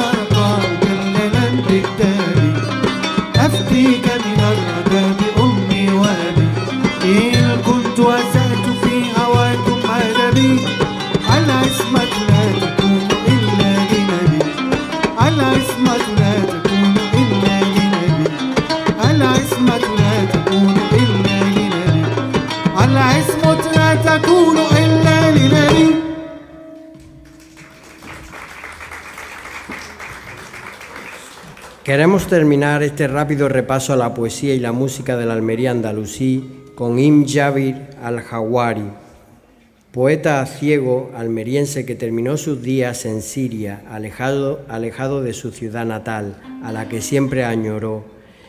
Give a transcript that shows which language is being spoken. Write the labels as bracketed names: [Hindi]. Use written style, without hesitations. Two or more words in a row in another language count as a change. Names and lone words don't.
[Arabic] رقاك لنا بالدار أفتيك من الردى بأمي وأبي إن كنت أسأت في هواكم أدبي العصمة لا تكون إلا لنبي العصمة لا تكون إلا لنبي العصمة لا تكون إلا لنبي العصمة لا تكون إلا لنبي. [Spanish] Queremos terminar este rápido repaso a la poesía y la música de la Almería andalusí con Im Jabir al-Jawari, poeta ciego almeriense que terminó sus días en Siria, alejado de su ciudad natal, a la que siempre añoró.